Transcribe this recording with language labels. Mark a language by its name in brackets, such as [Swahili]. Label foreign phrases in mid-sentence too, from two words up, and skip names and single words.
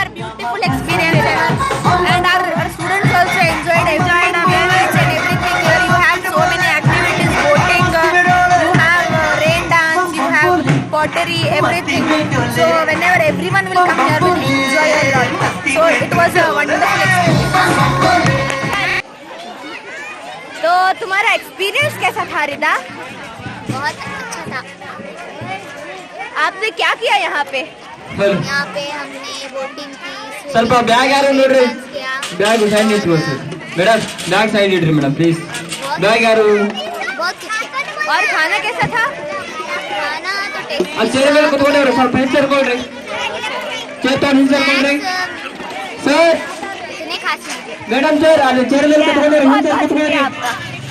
[English] Beautiful experience ever. And our students also enjoyed each and everything. Here you have so many activities, boating, you have rain dance, you have pottery, everything. So whenever everyone will come here, will enjoy a lot. So it was a wonderful experience. [Hindi] तो तुम्हारा एक्सपीरियंस कैसा था रिदा? बहुत अच्छा था. आपने क्या किया यहाँ पे? यहाँ पे हमने बोटिंग की. [Kannada] ಸ್ವಲ್ಪ ಬ್ಯಾಗ್ ಯಾರು ನೋಡ್ರಿ, [English] bag side [Kannada] ಇಟ್ಕೊಳ್ರಿ ಮೇಡಮ್, [English] bag side [Kannada] ಇಡ್ರಿ [English] madam please. [Kannada] ಬ್ಯಾಗ್ ಯಾರು? [Hindi] और खाना कैसा था? खाना तो टेस्टी. [Kannada] ಅಲ್ಲಿ ಚೇರ್ ಮೇಲೆ ಕೂತ್ಕೊಂಡ್ರಿ, ಸ್ವಲ್ಪ ಹೆಸರ್ಕೊಳ್ರಿ, ಚೇತನ್ ಹೆಸರ್ಕೊಳ್ರಿ ಸರ್. [Hindi] इतने खास नहीं थे. [English] madam sir [Kannada] ಅಲ್ಲಿ ಚೇರ್ ಮೇಲೆ ಕೂತ್ಕೊಂಡ್ರಿ, ಹೆಸರು ಕೂತ್ಕೊಂಡ್ರಿ.